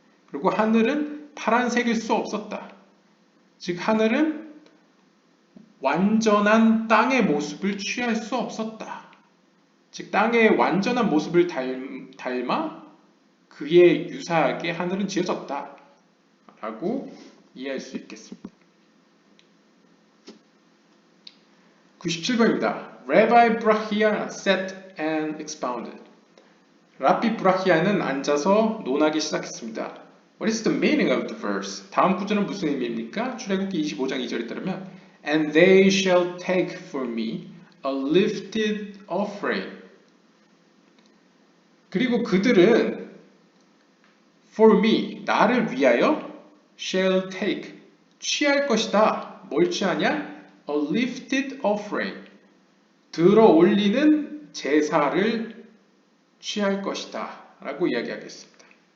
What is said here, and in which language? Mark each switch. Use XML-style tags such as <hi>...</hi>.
<ko>그리고 하늘은 파란색일 수 없었다. 즉 하늘은 완전한 땅의 모습을 취할 수 없었다. 즉 땅의 완전한 모습을 닮아 그에 유사하게 하늘은 지어졌다 라고 이해할 수 있겠습니다. 97번입니다.</ko> <en>Rabbi Brachia sat and expounded.</en> <ko>라비 브라히아는 앉아서 논하기 시작했습니다.</ko> <en>What is the meaning of the verse?</en> <ko>다음 구절은 무슨 의미입니까? 출애굽기 25장 2절에 따르면</ko> <en>And they shall take for me a lifted offering.</en> <ko>그리고 그들은</ko> <en>for me,</en> <ko>나를 위하여</ko> <en>shall take,</en> <ko>취할 것이다. 뭘 취하냐?</ko> <en>A lifted offering,</en> <ko>들어 올리는 제사를 취할 것이다 라고 이야기하겠습니다.</ko>